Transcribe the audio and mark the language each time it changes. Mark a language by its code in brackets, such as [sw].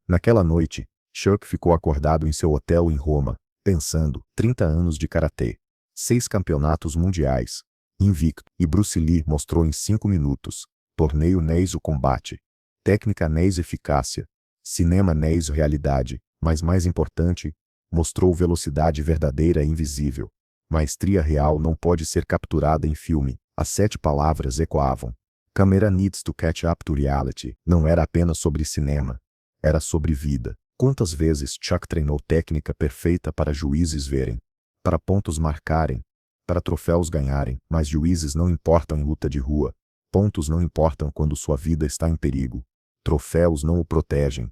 [pt] Naquela noite, Chuck ficou acordado em seu hotel em Roma, pensando: 30 anos de karatê, 6 campeonatos mundiais, invicto, e Bruce Lee mostrou em 5 minutos. Torneio Neis o combate. Técnica Neis eficácia. Cinema Neis realidade. Mas mais importante, mostrou velocidade verdadeira e invisível. Maestria real não pode ser capturada em filme. As 7 palavras ecoavam. [en] Camera needs to catch up to reality. [pt] Não era apenas sobre cinema. Era sobre vida. Quantas vezes Chuck treinou técnica perfeita para juízes verem, para pontos marcarem, para troféus ganharem, mas juízes não importam em luta de rua. Pontos não importam quando sua vida está em perigo. Troféus não o protegem.